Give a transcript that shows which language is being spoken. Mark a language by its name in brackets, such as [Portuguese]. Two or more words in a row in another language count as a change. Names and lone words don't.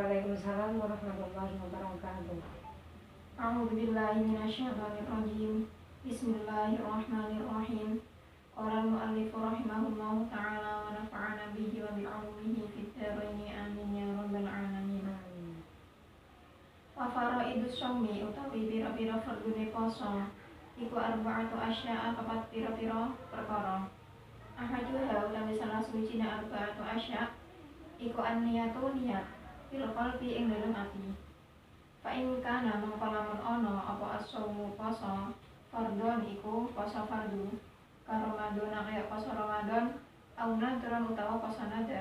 [Arabic] وعليكم السلام ورحمة الله وبركاته. أعوذ بالله من الشيطان الرجيم. بسم الله الرحمن الرحيم. قال المؤلف رحمه الله تعالى ونفعنا به وبعلومه في الدارين آمين يا رب العالمين. وفرائض الصوم [Javanese] utawi pira-pira fardune poso iku [Arabic] أربعة أشياء [Javanese] papat pira-pira perkara. Ahaduha utawi salah suwijine [Arabic] أربعة أشياء' [Javanese] iku an-niyatu niat [Arabic] في القلب [Javanese] ing dalem ati. [Arabic] فإن كان [Javanese] mongko lamun ana apa as-shaumu poso fardhon iku poso fardu ka Ramadan kaya poso Ramadan [Arabic] أو نذرا [Javanese] utawa poso nadar.